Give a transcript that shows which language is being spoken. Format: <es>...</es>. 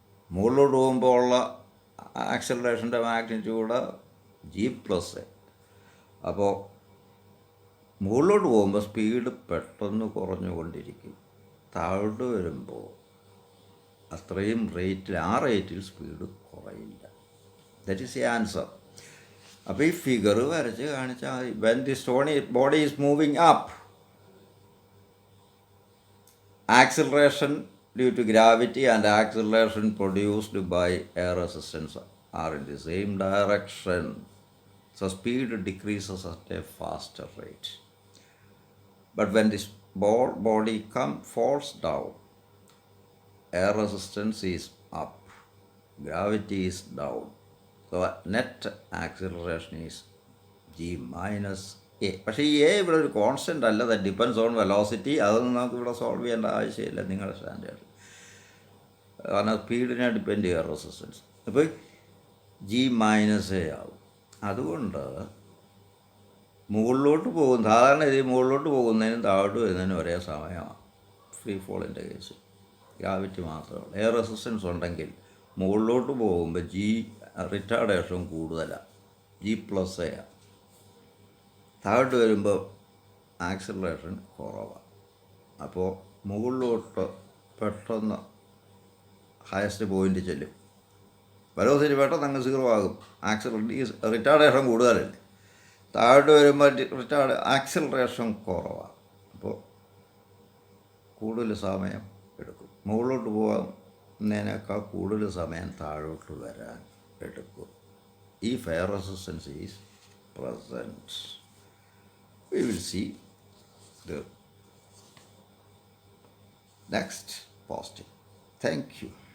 <ml>മുകളിലോട്ട് പോകുമ്പോൾ ഉള്ള ആക്സിലറേഷൻ്റെ മാഗ്നിറ്റ്യൂഡ് G+A. അപ്പോൾ മുകളിലോട്ട് പോകുമ്പോൾ സ്പീഡ് പെട്ടെന്ന് കുറഞ്ഞുകൊണ്ടിരിക്കും, താഴോട്ട് വരുമ്പോൾ അത്രയും റേറ്റിൽ speed കുറയില്ല.</ml> <en>That is the answer.</en> <ml>അപ്പോൾ ഈ ഫിഗർ വരച്ച് കാണിച്ചാൽ മതി.</ml> <en>When the body is moving up, acceleration due to gravity and acceleration produced by air resistance are in the same direction. So speed decreases at a faster rate. But when this body falls down, air resistance is up, gravity is down. So net acceleration is G-A.</en> <ml>പക്ഷേ ഈ A ഇവിടെ ഒരു constant അല്ല,</ml> <en>That depends on velocity.</en> <ml>അതൊന്നും നമുക്ക് ഇവിടെ solve ചെയ്യേണ്ട ആവശ്യമില്ല നിങ്ങളുടെ സ്റ്റാൻഡേർഡ്. കാരണം സ്പീഡിനെ ഡിപ്പെൻഡ് ചെയ്യുക റെസിസ്റ്റൻസ്. അപ്പോൾ G-A ആവും. അതുകൊണ്ട് മുകളിലോട്ട് പോകും, സാധാരണ ഇത് മുകളിലോട്ട് പോകുന്നതിനും താഴോട്ട് വരുന്നതിനും ഒരേ സമയമാണ് ഫ്രീ ഫോളിൻ്റെ കേസ്. ഗ്രാവിറ്റി മാത്രമേ ഉള്ളൂ. എയർ റെസിസ്റ്റൻസ് ഉണ്ടെങ്കിൽ മുകളിലോട്ട് പോകുമ്പോൾ റിട്ടാർഡേഷൻ കൂടുതലാണ്, G+A. താഴോട്ട് വരുമ്പോൾ ആക്സിലറേഷൻ കുറവാണ്. അപ്പോൾ മുകളിലോട്ട് പെട്ടെന്ന് ഹയസ്റ്റ് പോയിൻ്റ് ചെല്ലും, വെലോസിറ്റി പെട്ടെന്ന് അങ്ങ് 0 ആകും. റിട്ടാർഡേഷൻ കൂടുതലല്ലേ. താഴോട്ട് വരുമ്പോൾ ആക്സിലറേഷൻ കുറവാണ്. അപ്പോൾ കൂടുതൽ സമയം എടുക്കും. മുകളിലോട്ട് പോകുന്നതിനേക്കാൾ കൂടുതൽ സമയം താഴോട്ട് വരാൻ എടുക്കും.</ml> <en>If air resistance is present, we will see the next posting. Thank you.</en>